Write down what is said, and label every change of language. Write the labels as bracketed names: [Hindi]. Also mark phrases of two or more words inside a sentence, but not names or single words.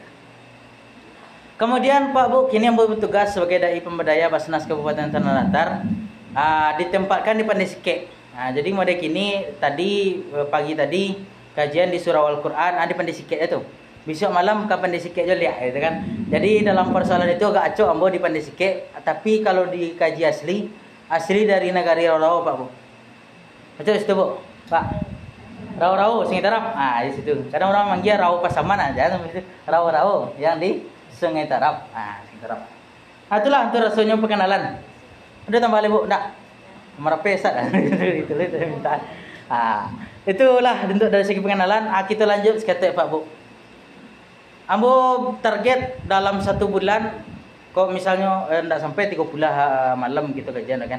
[Indonesian] Kemudian Pak Bu, kini ambo bertugas sebagai dai pemberdaya Basnas Kabupaten Tanah Datar, ditempatkan di Pandai Sikit. Jadi mode kini tadi pagi tadi kajian di surau Al-Quran, ada pandai sikit itu. Besok malam kau pandai sikit je lihat, gitu kan. Jadi dalam persoalan itu agak acok ambo di pandai sikit. Tapi kalau di kaji asli dari negari Rau-Rau Pak Bu. Betul situ Bu, Pak. Rau-Rau, Sungai Tarap. Di situ. Kadang orang manggil Rau Pasaman aja, Rau-Rau yang di Sungai Tarap. Sungai Tarap. Itulah itu rasanya perkenalan. Udah tambah lagi Bu, enggak? Merape sat. Itu minta. Itulah bentuk dari segi pengenalan. Kita lanjut seketik Pak Bu. Ambo target dalam 1 bulan, kok misalnya enggak sampai 30 malam gitu kajian kan.